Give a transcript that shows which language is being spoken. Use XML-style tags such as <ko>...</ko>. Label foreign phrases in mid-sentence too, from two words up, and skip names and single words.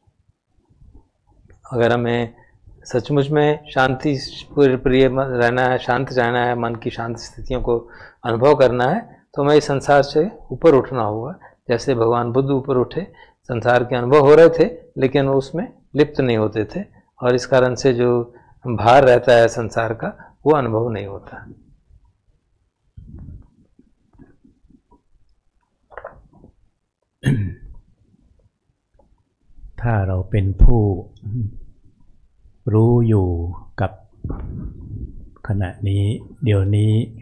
<hi>अगर हमें सचमुच में शांति प्रिय रहना है, शांत रहना है, मन की शांत स्थितियों को अनुभव करना है, तो हमें इस संसार से ऊपर उठना होगा। जैसे भगवान बुद्ध ऊपर उठे, संसार के अनुभव हो रहे थे लेकिन वो उसमें लिप्त नहीं होते थे, और इस कारण से जो भार रहता है संसार का वो अनुभव नहीं होता।</hi> <th>ถ้าเราเป็นผู้รู้อยู่กับขณะนี้เดี๋ยวนี้</th>